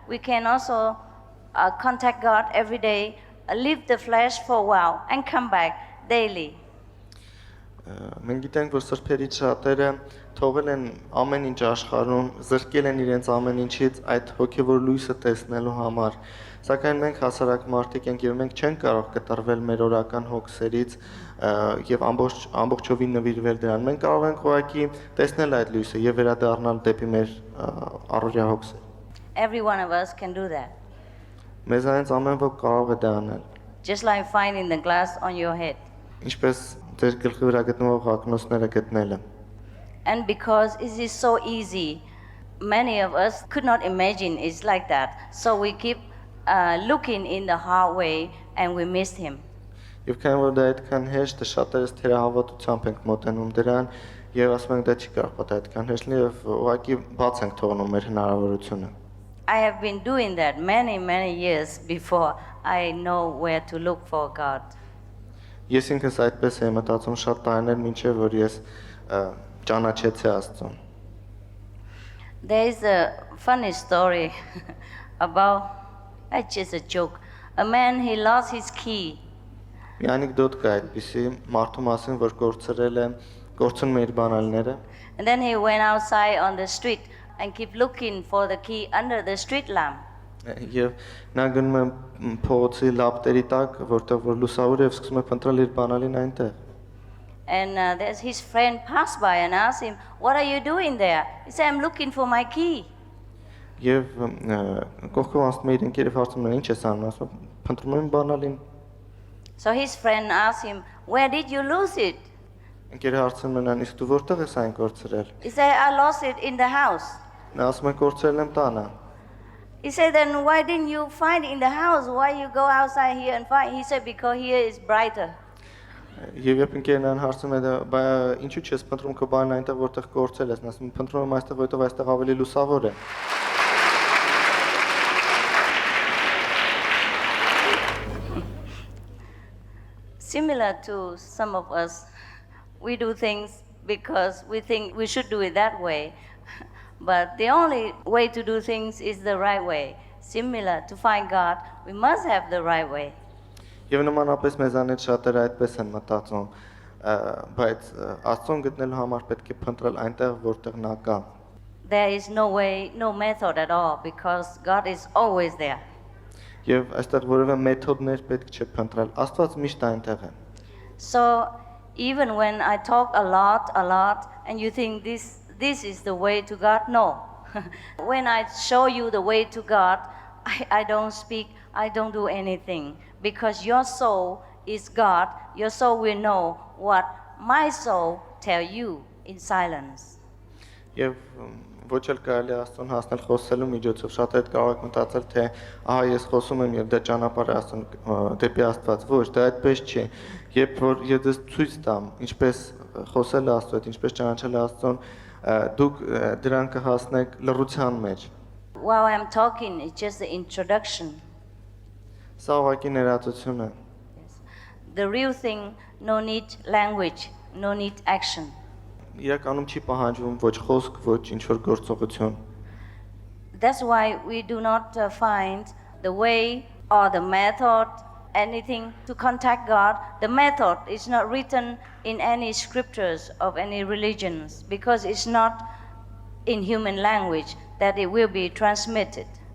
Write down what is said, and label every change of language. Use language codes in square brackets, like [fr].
[en] We can also contact God every day, leave the flesh for a while, and come back daily. [hy] Մենք գիտենք, որ սրբերից շատերը թողել են ամեն ինչ աշխարհում, զրկել են իրենց ամեն ինչից այդ հոգևոր լույսը տեսնելու համար։ Սակայն մենք հասարակ մարդիկ ենք եւ մենք չենք կարող կտրվել մեր օրական հոգսերից եւ ամբողջովին նվիրվել դրան։ Մենք կարող ենք ուղղակի տեսնել այդ լույսը եւ վերադառնալ դեպի մեր առօրյա հոգսերը։ [en] Every one of us can do that. [hy] Մեզ այնց ամեն ոք կարող է դա անել։ [en] Just like finding the glass on your head. [hy] Ինչպես ձեր գլխի վրա գտնվող ակնոցները գտնելը։ [en] And because it is so easy, many of us could not imagine it's like that. So we keep looking in the hard way and we missed him. [hy] Եվ քանի որ դա այդքան հեշտ է, շատերս թերահավատությամբ ենք մոտենում դրան եւ ասում ենք դա չի կարող պատահել այդքան հեշտ լինի եւ ուղղակի բաց ենք թողնում մեր հնարավորությունը։ [en] I have been doing that many years before I know where to look for God. [hy] Ես ինքս այդպես եմ մտածում շատ տարիներ մինչև որ ես ճանաչեցի Աստծուն։ [en] There is a funny story about, it's just a joke. A man, he lost his key. [hy] Մի անեկդոտ կա այդպիսի մարդու մասին, որ կորցնում է իր բանալիները։ [en] And then he went outside on the street and keep looking for the key under the street lamp. [hy] Եվ նա գնում է փողոցի լապտերի տակ, որտեղ որ լուսավոր է, եւ սկսում է փնտրել իր բանալին այնտեղ։ [en] And there's his friend passed by and asked him, "What are you doing there?" He said, "I'm looking for my key." [hy] Եվ կողքով անցնում է իր ընկերը հարցնում է, ինչ ես անում, ասում է, փնտրում եմ բանալին։ [en] So his friend asked him, "Where did you lose it?" [hy] Ընկերը հարցնում է նրան, իսկ դու որտեղ ես այն կորցրել։ [en] He said, "I lost it in the house." [hy] Նա ասում է, կորցրել եմ տանը։ [en] He said, "Then why didn't you find it in the house? Why you go outside here and find?" He said, "Because here is brighter." [hy] Եվ երբ ընկերն այն հարցում է, բա ինչու՞ չես փնտրում քո բանն այնտեղ որտեղ կորցրել ես, նա ասում է, փնտրում եմ այստեղ, որտեղ այստեղ ավելի լուսավոր է։ [en] Similar to some of us, we do things because we think we should do it that way. But the only way to do things is the right way. Similar to find God, we must have the right way. [hy] Եվ նմանապես մեզանից շատերը այդպես են մտածում, բայց Աստծուն գտնելու համար պետք է փնտրել այնտեղ, որտեղ նա կա։ [en] There is no way, no method at all, because God is always there. [hy] Եվ այստեղ որևէ մեթոդներ պետք չէ փնտրել, Աստված միշտ այնտեղ է։ [en] So even when I talk a lot, and you think this is the way to God, no. When I show you the way to God, I don't speak, I don't do anything, because your soul is God. Your soul will know what my soul tell you in silence. [hy] Եվ ոչ էլ կարելի Աստծուն հասնել խոսելու միջոցով, շատ այդ կարող եք մտածել, թե ահա ես խոսում եմ եւ դա ճանապարհ է Աստծուն դեպի Աստված, ոչ, դա այդպես չի։ Երբ որ ես ցույց տամ, ինչպես խոսել Աստծո հետ, ինչպես ճանաչել Աստծուն, դուք դրան կհասնեք լռության մեջ։ [en] While I'm talking, it's just the introduction. [hy] Սա ուղղակի ներածություն է։ [en] The real thing, no need language, no need action. [hy] Իրականում չի պահանջվում ոչ խոսք, ոչ ինչ-որ գործողություն։ [en] That's why we do not find the way or the method, anything to contact God. The method is not written in any scriptures of any religions, because it's not in human language that it will be transmitted.